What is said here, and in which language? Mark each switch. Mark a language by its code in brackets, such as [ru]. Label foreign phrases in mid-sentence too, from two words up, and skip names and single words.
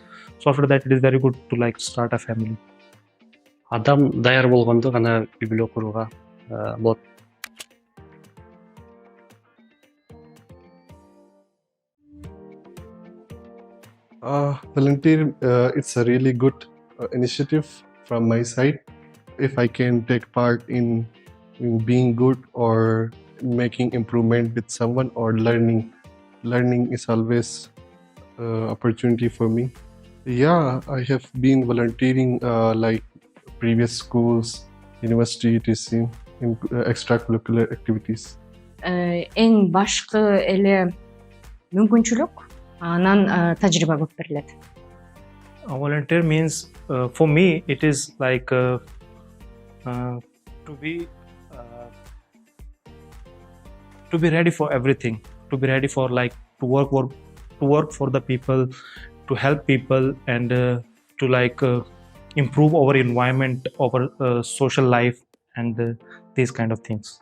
[en] So after that, it is very good to like start a family. [ky] Адам даяр болгондо гана үй бүлө курууга болот. [en] Volunteer, it's a really good initiative from my side. If I can take part in being good or making improvement with someone or learning is always opportunity for me. Yeah, I have been volunteering like previous schools, university, etc. in extracurricular activities. [ky] Эң башкы эле мүмкүнчүлүк, анан тажрыйба көп берилет. [en] Volunteer means for me it is like to be ready for everything, to be ready for like to work for the people, to help people, and to like improve our environment, our social life, and these kind of things.